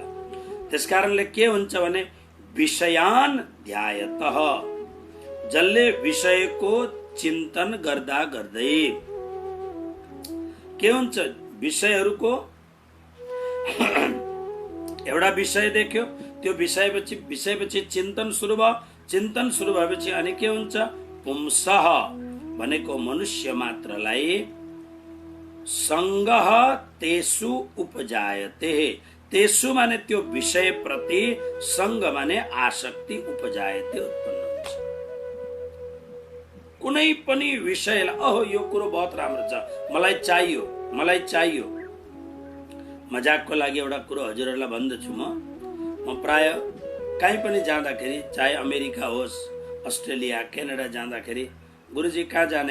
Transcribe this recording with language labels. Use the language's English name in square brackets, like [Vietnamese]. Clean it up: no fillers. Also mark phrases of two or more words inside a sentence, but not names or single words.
[Nepali] त्यसकारणले के हुन्छ भने [Sanskrit] विषयान ध्यायतः, [Nepali] जसले विषयको चिन्तन गर्दा गर्दै के हुन्छ, विषयहरूको एउटा विषय देख्यो, त्यो विषयपछि चिन्तन सुरु भयो, चिन्तन सुरु भएपछि अनि के हुन्छ, पुंसः भनेको मनुष्य मात्रलाई [Sanskrit] सङ्गः तेषु उपजायते। [Nepali] तेषु माने त्यो विषय प्रति, सङ्ग माने आसक्ति, उपजायते उत्पन्न हुन्छ। कुनै पनि विषयलाई अहो यो कुरो बहुत राम्रो छ, मलाई चाहियो, मलाई चाहियो। मजाकको लागि एउटा कुरो हजुरहरूलाई भन्दछु, म प्राय कहीँ पनि जाँदाखेरि, चाहे अमेरिका होस्, अस्ट्रेलिया, क्यानाडा जाँदाखेरि, गुरुजी कहाँ जाने?